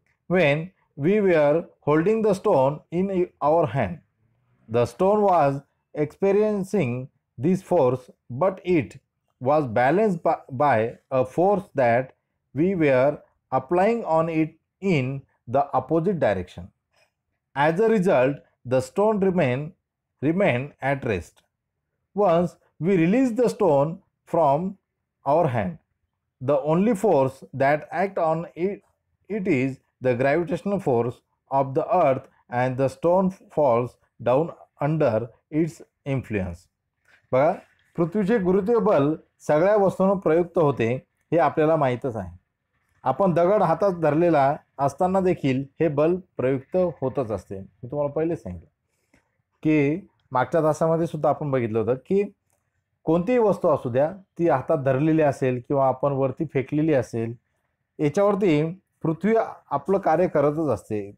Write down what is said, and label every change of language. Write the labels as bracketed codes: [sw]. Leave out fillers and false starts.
[en] When we were holding the stone in our hand, the stone was experiencing this force, but it was balanced by a force that we were applying on it in the opposite direction. As a result, the stone remained at rest. Once we released the stone from our hand, the only force that acts on it is the gravitational force of the earth, and the stone falls down under its influence. [mr] बघा, पृथ्वीचे गुरुत्वीय बल सगळ्या वस्तूंवर प्रयुक्त होते हे आपल्याला माहीतच आहे. आपण दगड हातात धरलेला असताना देखील हे बल प्रयुक्त होतच असते. मी तुम्हाला पहिलेच सांगितलं की मागच्या तासामध्ये सुद्धा आपण बघितलं होतं की कोणतीही वस्तू असू द्या, ती हातात धरलेली असेल किंवा आपण वरती फेकलेली असेल, याच्यावरती पृथ्वी आपलं कार्य करतच असते.